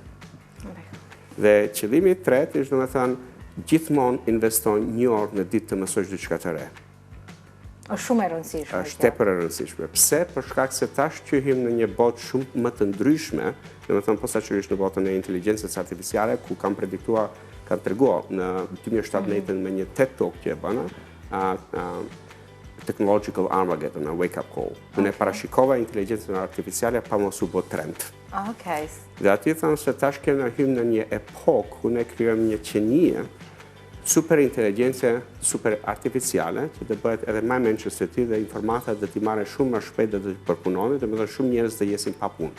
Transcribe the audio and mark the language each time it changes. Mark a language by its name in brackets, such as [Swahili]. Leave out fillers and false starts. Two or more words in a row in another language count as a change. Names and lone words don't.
[Albanian] Dhe qëllimi i tretë është domethënë gjithmonë investojnë 1 orë në ditë të mësosh diçka të re. Është shumë e rëndësishme. Është tepër e rëndësishme. Pse? Për shkak se tash që hym në një botë shumë më të ndryshme, domethënë posaçërisht në botën e inteligjencës artificiale, ku kam prediktuar, kam treguar në 2017 me një TED Talk që e bëna, Technological Armageddon, a wake up call. Unë parashikova inteligjencën artificiale pa mos u bë trend. Okej. Dhe aty thanë se tash kemi hym në një epokë ku ne krijojmë një qenie super inteligjencë, super artificiale, që të bëhet edhe më mençës së ti dhe informata dhe t'i marrë shumë më shpejt dhe të përpunohet, dhe më thënë shumë njerëz dhe jesin pa punë.